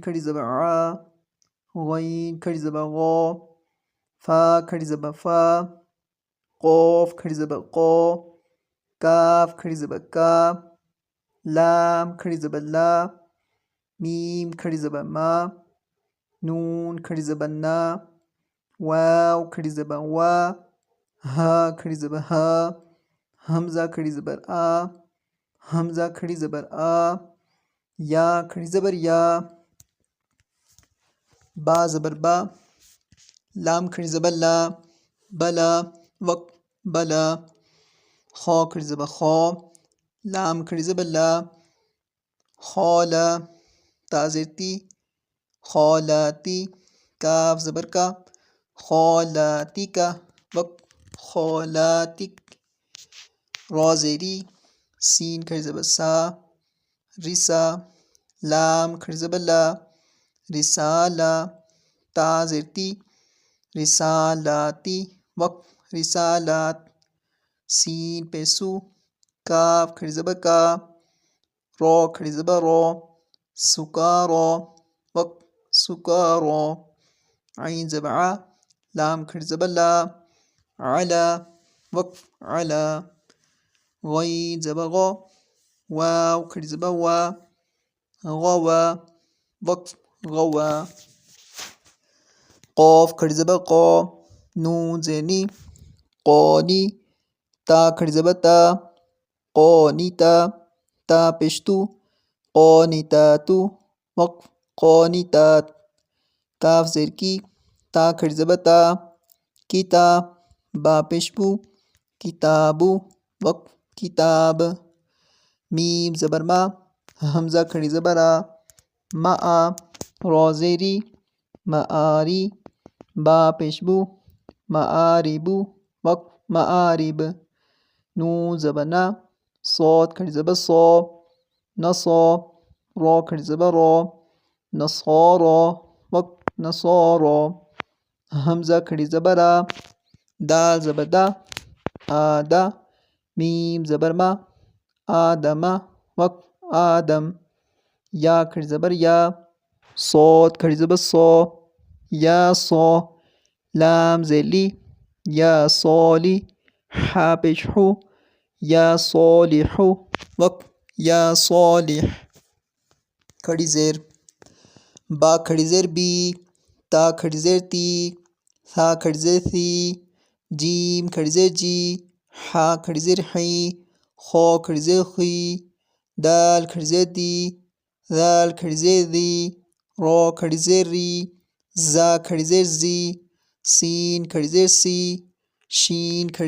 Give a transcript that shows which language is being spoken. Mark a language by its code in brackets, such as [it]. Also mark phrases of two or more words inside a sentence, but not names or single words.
[ur] کھڑی زبر عا، غین کھڑی زبر غا، فا کھڑی زبر فا، قاف کھڑی زبر قا، کاف کھڑی زبر کا، لام کھڑی زبر لا، میم کھڑی زبر ما، نون کھڑی زبر نا، واو کھڑی زبر وا، ہا کھڑی زبر ہا، حمزہ کھڑی زبر آ، حمزہ کھڑی زبر آ، یا کھڑی زبر یا، با زبر با، لام کھڑی زبر لا، بلا وقف بلا، خا کھڑی زبر خا، لام کھڑی زبر لا، خالا تا زیر تی، خالاتی، کاف زبر کا، خالاتی کا وقف خالاتک، را زیری، سین کھڑی زبر سا، رسا، لام کھڑی زبر لا، رسالہ، تا زیر تی، رسالاتی وقف رسالات، سین پہ سو، کاف کھڑی زبر کا، را کھڑی زبر را، سکارا وقف سکارا، عین زبر ع، لام کھڑی زبر لا، علا وقف علا، غین زبر غا، واو کھڑی زبر وا، غوا وقف غوا، قاف کھڑی زبر قا، نون زیر نی، قانی، تا کھڑی زبر تا، قانیتا، تا پیش تو، قانتاتو وقف قانتات، کاف زیر کی، تا کھڑی زبر تا، کتا، با پیش بو، کتابو وقف کتاب، میم زبر ما، حمزہ کھڑی زبر آ، مآ، را زیری معاری با پیشبو معاربو وقف معارب نون زبر نا صاد کھڑی زبر صا نصا را کھڑی زبر را نصارا وقف نصارا حمزہ کھڑی زبر آ دال زبر دا آدہ میم زبر ما آدم وقف آدم یا کھڑی زبر یا صاد کھڑی زبر صا یا صا لام زیلی یا صالی حا پیش حو یا صالح وقف یا صالح کھڑی زیر با کھڑی زیر بی تا کھڑی زیر تی ثا کھڑی زیر ثی جیم کھڑی زیر جی حا کھڑی زیر حی خا کھڑی زیر خی دال کھڑی زیر دی ذال کھڑی زیر ذی را کھڑی زیر ری زا کھڑی زیر زی سین کھڑی زیر سی شین کھڑی